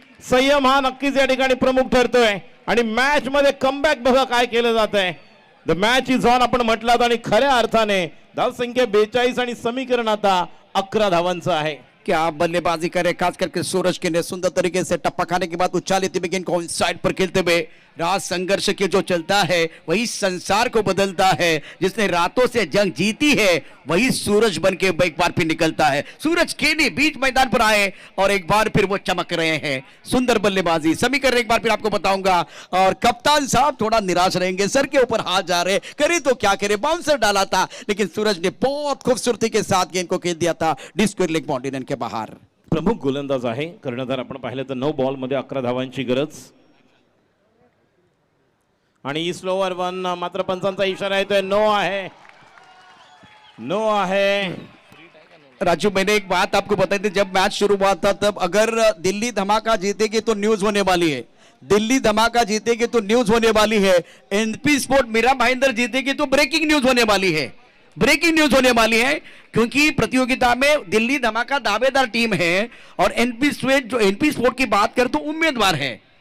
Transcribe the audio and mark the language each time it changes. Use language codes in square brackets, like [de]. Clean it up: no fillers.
[mr] संयम हा नक्कीच या ठिकाणी प्रमुख ठरतोय आणि मॅच मध्ये कमबॅक बघा काय केलं जात आहे. [en] the match is on [mr] आपण म्हटलं आणि खऱ्या अर्थाने धावसंख्या 42 आणि समीकरण आता 11 धावांचं आहे. [hi] क्या बल्लेबाजी करे, खास करके सूरज के ने सुंदर तरीके से टप्पा खाने के बाद उछाल लेते हुए गेंद को साइड पर खेलते हुए। रात संघर्ष के जो चलता है वही संसार को बदलता है। जिसने रातों से जंग जीती है वही सूरज बन के एक बार फिर निकलता है। सूरज केनी बीच मैदान पर आए और एक बार फिर वो चमक रहे हैं। सुंदर बल्लेबाजी, समीकरण एक बार फिर आपको बताऊंगा। और कप्तान साहब थोड़ा निराश रहेंगे, सर के ऊपर हाथ जा रहे, करे तो क्या करे, बाउंसर डाला था लेकिन सूरज ने बहुत खूबसूरती के साथ गेंद को खेल दिया था डिस्क्वेअर लेग बाउंड्री के बाहर। [mr] प्रमुख गोलंदाज आहे कर्णधार. आपण पाहिलं तर 9 बॉल मध्ये 11 धावांची गरज आणि स्लोवर वन. मात्र पंचांचा इशारा येतोय, नो आहे, नो आहे. [hi] राजू, मैंने एक बात आपको बताई थी जब मैच शुरू हुआ था, तब अगर दिल्ली धमाका जीतेगी तो न्यूज होने वाली है, दिल्ली धमाका जीतेगी तो न्यूज होने वाली है, एनपी स्पोर्ट मीरा भाईंदर जीतेगी तो ब्रेकिंग न्यूज होने वाली है, ब्रेकिंग न्यूज होने वाली है। क्योंकि प्रतियोगिता में दिल्ली धमाका दावेदार टीम है और एनपी स्पोर्ट की बात करें तो उम्मीदवार है।